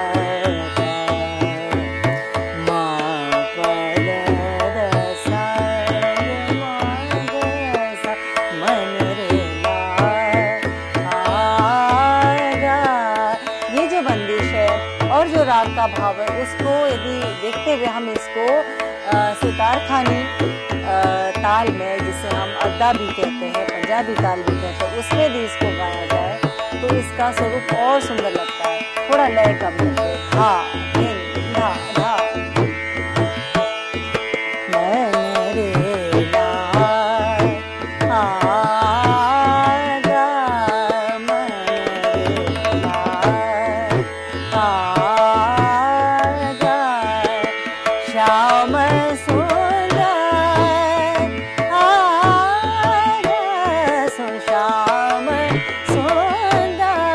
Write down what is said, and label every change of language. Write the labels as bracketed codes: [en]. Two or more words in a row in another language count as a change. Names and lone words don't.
[hi] मा पद द सा रे मा ग सा मन रे और जो राग का भाव है उसको यदि देखते हुए हम इसको सितार खानी ताल में, जिसे हम अड्डा भी कहते हैं, पंजाबी ताल भी कहते हैं, उसमें भी इसको गाया जाए तो इसका स्वरूप और सुंदर लगता है। थोड़ा लय कम करके धा धिन धा धा मैंने रे ला गा, मैंने रे ला श्याम सुंदर सो श्याम सुंदर